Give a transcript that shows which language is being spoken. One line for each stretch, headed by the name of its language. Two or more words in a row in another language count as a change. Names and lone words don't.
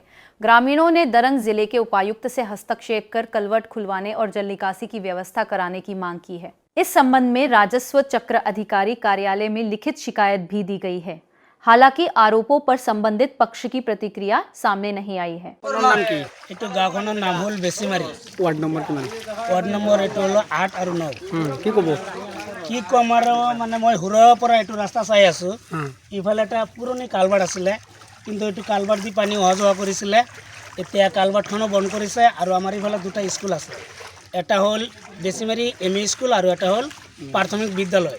Hindi: ग्रामीणों ने दरंग जिले के उपायुक्त से हस्तक्षेप कर कलवर्ट खुलवाने और जल निकासी की व्यवस्था कराने की मांग की है। इस संबंध में राजस्व चक्र अधिकारी कार्यालय में लिखित शिकायत भी दी गई है। हालांकि आरोपों पर संबंधित पक्ष की प्रतिक्रिया सामने नहीं आई है। गाँव नाम हल बेसीमारी वार्ड नम्बर वार्ड नम्बर 8 और 9
Assamese: কি কব কি কম আৰু মানে মই হুৰৰ পৰা এইটো ৰাস্তা চাই আছোঁ। ইফালে এটা পুৰণি কালভাৰ্ট আছিলে, কিন্তু এইটো কালভাৰ্ট দি পানী অহা যোৱা কৰিছিলে। এতিয়া কালভাৰ্টখনো বন্ধ কৰিছে আৰু আমাৰ ইফালে দুটা স্কুল আছে, এটা হ'ল বেছিমাৰী এম ই স্কুল আৰু এটা হ'ল প্ৰাথমিক বিদ্যালয়।